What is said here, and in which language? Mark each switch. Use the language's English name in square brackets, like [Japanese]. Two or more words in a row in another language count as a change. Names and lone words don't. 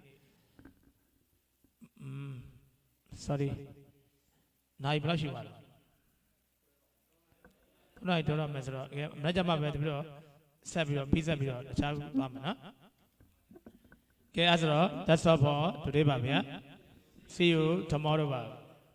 [Burmese] sorry နိုင်ဘယ်လောက်ရှိပါလဲခုနကပြောတော့မယ်ဆိုတော့မနေ့ကမှပဲဒီလိုဆက်ပြီးတော့ပြီးဆက်ပြီးတော့တခြားသွားမယ်နော်ကဲအဲ့ဆိုတော့ [English] that's all for today [Burmese] ပါဗျာ [English] see you tomorrow [Burmese] ပါ